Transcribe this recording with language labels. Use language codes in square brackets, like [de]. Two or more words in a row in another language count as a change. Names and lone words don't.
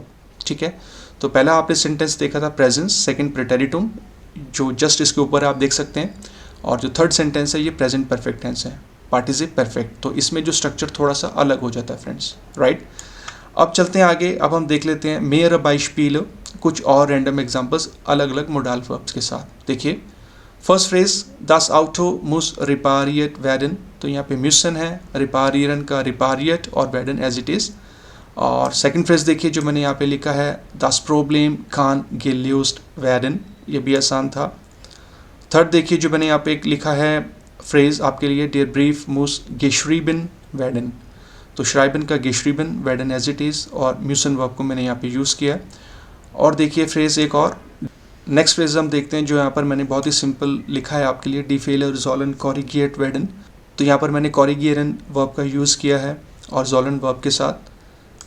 [hi] ठीक है, तो पहला आपने सेंटेंस देखा था प्रेजेंस, सेकंड प्रेटेरिटुम जो जस्ट इसके ऊपर आप देख सकते हैं, और जो थर्ड सेंटेंस है ये [en] present perfect tense [hi] है, [de] Partizip Perfekt. [hi] तो इसमें जो स्ट्रक्चर थोड़ा सा अलग हो जाता है फ्रेंड्स, राइट। अब चलते हैं आगे, अब हम देख लेते हैं [de] mehr Beispiele, [hi] कुछ और [en] random examples [hi] अलग अलग [en] modal verbs [hi] के साथ। देखिए फर्स्ट फ्रेज [de] das Auto muss repariert werden, [hi] तो यहाँ पे म्यूसन है, रिपारियरन का रिपारियट और werden [en] as it is. [hi] और सेकंड फ्रेज देखिए जो मैंने यहाँ पे लिखा है [de] das Problem kann gelöst werden, [hi] ये भी आसान था। थर्ड देखिए जो मैंने यहाँ पे एक लिखा है फ्रेज आपके लिए, [de] der Brief muss geschrieben werden, [hi] तो श्राइबन का [de] geschrieben werden [en] as it is, [hi] और म्यूसन वर्ब को मैंने यहाँ पे यूज़ किया है। और देखिए फ्रेज एक और, नेक्स्ट फ्रेज हम देखते हैं जो यहाँ पर मैंने बहुत ही सिंपल लिखा है आपके लिए, [de] die Fehler sollen korrigiert werden, [hi] तो यहाँ पर मैंने कॉरिगियरन वर्ब का यूज़ किया है और जोलन वर्ब के साथ।